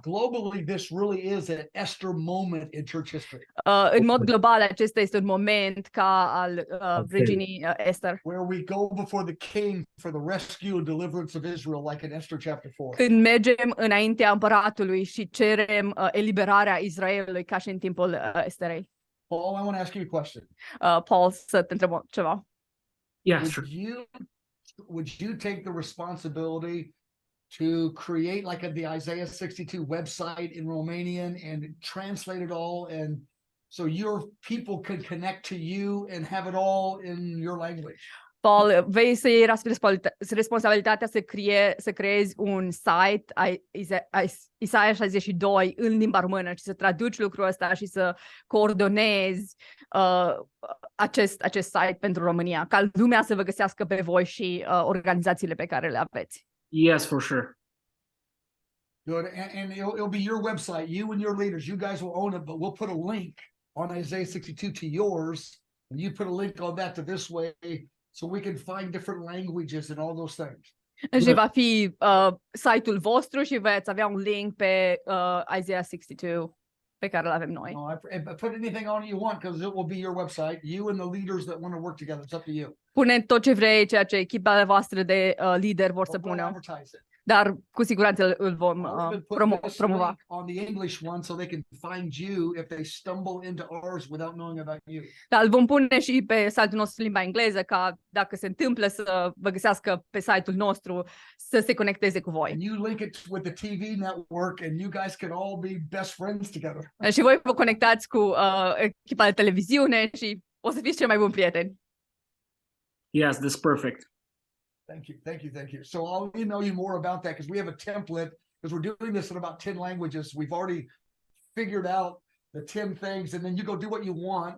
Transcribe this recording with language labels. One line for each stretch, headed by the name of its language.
English: Globally, this really is an Esther moment in church history.
Romanian: În mod global, acesta este un moment ca al reginii Esther.
English: Where we go before the king for the rescue and deliverance of Israel, like in Esther chapter 4.
Romanian: Când mergem înaintea împăratului și cerem eliberarea Israelului ca și în timpul Esterei.
English: Paul, I want to ask you a question.
Romanian: Paul, să te întreb ceva.
English: Yes. Would you take the responsibility to create like the Isaiah 62 website in Romanian and translate it all, and so your people could connect to you and have it all in your language?
Romanian: Paul, vei să iei responsabilitatea să creezi un site, Isaia 62, în limba română și să traduci lucrul ăsta și să coordonezi acest site pentru România, ca lumea să vă găsească pe voi și organizațiile pe care le aveți.
English: Yes, for sure. Good, and it'll be your website, you and your leaders, you guys will own it, but we'll put a link on Isaiah 62 to yours, and you put a link on that to this way, so we can find different languages and all those things.
Romanian: Și va fi site-ul vostru și veți avea un link pe Isaiah 62 pe care îl avem noi.
English: No, put anything on it you want because it will be your website. You and the leaders that want to work together. It's up to you.
Romanian: Pune tot ce vrei, ceea ce echipa voastră de lideri vor să
English: Don't
Romanian: pună,
English: advertise it.
Romanian: dar cu siguranță îl vom
English: I'll even put this
Romanian: promova.
English: link on the English one so they can find you if they stumble into ours without knowing about you.
Romanian: Dar îl vom pune și pe site-ul nostru în limba engleză, ca dacă se întâmplă să vă găsească pe site-ul nostru, să se conecteze cu voi.
English: And you link it with the TV network and you guys can all be best friends together.
Romanian: Și voi vă conectați cu echipa de televiziune și o să fiți cei mai buni prieteni.
English: Yes, that's perfect. Thank you, thank you, thank you. So I'll email you more about that because we have a template because we're doing this in about 10 languages. We've already figured out the 10 things and then you go do what you want.